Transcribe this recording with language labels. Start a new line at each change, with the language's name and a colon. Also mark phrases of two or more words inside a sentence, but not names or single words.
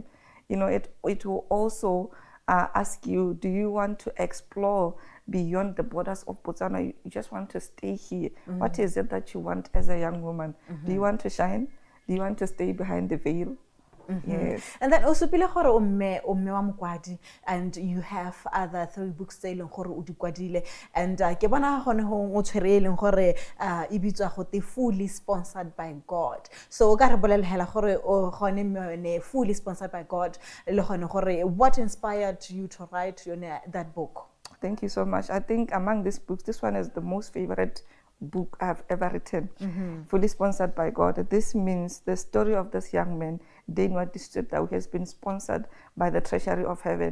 English: You know, it will also ask you, do you want to explore beyond the borders of Botswana? You just want to stay here. What is it that you want as a young woman? Do you want to shine? Do you want to stay behind the veil? Yes. And then also
Tswana: pile gore o mme wa mokwadi
English: and you have other 3 books
Tswana: tse leng gore o di kwadile and ke bona gone go o tshwere leng gore e bitswa go te fully sponsored by God. So o ka re bolela hela gore o gone mme fully sponsored by God le gone gore
English: what inspired you to write that book? Thank you so much. I think among these books, this one is the most favorite book I've ever written, fully sponsored by God. This means the story of this young man, Denwa District, who has been sponsored by the Treasury of Heaven.